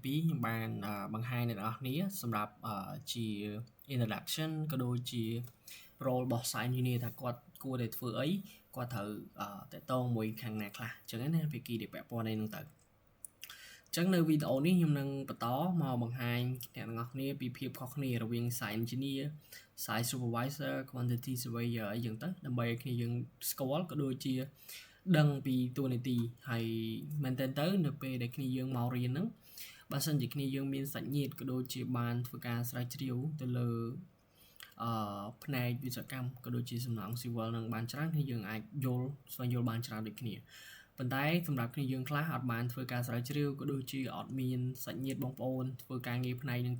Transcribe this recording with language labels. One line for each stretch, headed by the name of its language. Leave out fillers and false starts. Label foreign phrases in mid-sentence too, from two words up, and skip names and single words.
Khmer: 2 ខ្ញុំបានបង្ហាញអ្នកទាំងអស់គ្នាសម្រាប់ជា introduction ក៏ដូចជា role របស់
English: science engineer
Khmer: ថាគាត់គួរតែធ្វើអីគាត់ត្រូវតកតងមួយខាងណាខ្លះអញ្ចឹងណាភាគីដែលពាក់ព័ន្ធនេះនឹងទៅអញ្ចឹងនៅវីដេអូនេះខ្ញុំនឹងបន្តមកបង្ហាញអ្នកទាំងអស់គ្នាពីភាពខុសគ្នារវាង
English: science engineer site supervisor quantity surveyor
Khmer: អីចឹងទៅដើម្បីឲ្យគ្នាយើងស្គាល់ក៏ដូចជាដឹងពីតួនាទី ហើយមែនតើទៅនៅពេលដែលគ្នាយើងមករៀនហ្នឹងបើសិនជាគ្នាយើងមានសាច់ញាតិក៏ដូចជាបានធ្វើការស្រាវជ្រាវទៅលើផ្នែកវិស្វកម្មក៏ដូចជាសំណង់ស៊ីវិលនឹងបានច្រើនគ្នាយើងអាចយល់ស្វែងយល់បានច្រើនដូចគ្នាប៉ុន្តែសម្រាប់គ្នាយើងខ្លះអត់បានធ្វើការស្រាវជ្រាវក៏ដូចជាអត់មានសាច់ញាតិបងប្អូនធ្វើការងារផ្នែកហ្នឹង